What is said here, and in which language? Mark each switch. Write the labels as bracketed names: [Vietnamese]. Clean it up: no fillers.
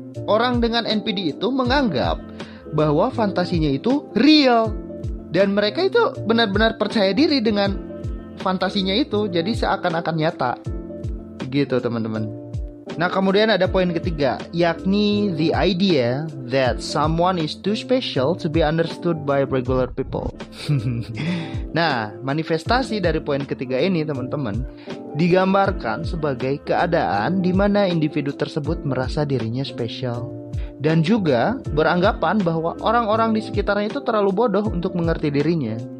[Indonesian] orang dengan NPD itu menganggap bahwa fantasinya itu real. Dan mereka itu benar-benar percaya diri dengan fantasinya itu. Jadi seakan-akan nyata. Gitu teman-teman. Nah kemudian ada poin ketiga, yakni [English] the idea that someone is too special to be understood by regular people. [Indonesian] Nah manifestasi dari poin ketiga ini teman-teman digambarkan sebagai keadaan di mana individu tersebut merasa dirinya spesial dan juga beranggapan bahwa orang-orang di sekitarnya itu terlalu bodoh untuk mengerti dirinya.